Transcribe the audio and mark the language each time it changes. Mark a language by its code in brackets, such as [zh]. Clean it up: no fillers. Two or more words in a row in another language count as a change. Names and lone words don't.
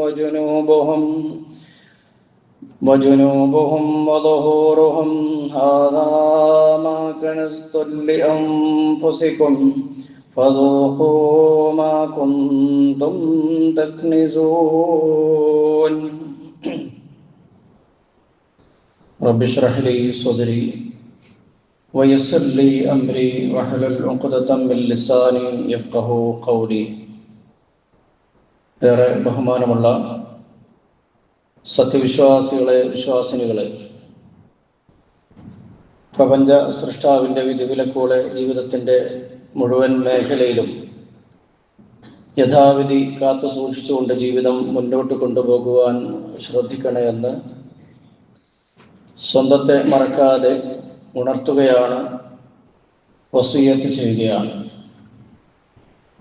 [ar] وجنوبهم وظهورهم هذا ما كنزتم لأنفسكم فذوقوا ما كنتم تكنزون رب اشرح لي صدري ويسر لي أمري واحلل عقدة من لساني يفقهوا قولي. [ml] ഏറെ ബഹുമാനമുള്ള സത്യവിശ്വാസികളെ, വിശ്വാസിനികളെ, പ്രപഞ്ച സൃഷ്ടാവിൻ്റെ വിധിവിലക്കുകളെ ജീവിതത്തിൻ്റെ മുഴുവൻ മേഖലയിലും യഥാവിധി കാത്തു സൂക്ഷിച്ചുകൊണ്ട് ജീവിതം മുന്നോട്ട് കൊണ്ടുപോകുവാൻ ശ്രദ്ധിക്കണമെന്ന് സ്വന്തത്തെ മറക്കാതെ ഉണർത്തുകയാണ്, വസിയത്ത് ചെയ്യുകയാണ്.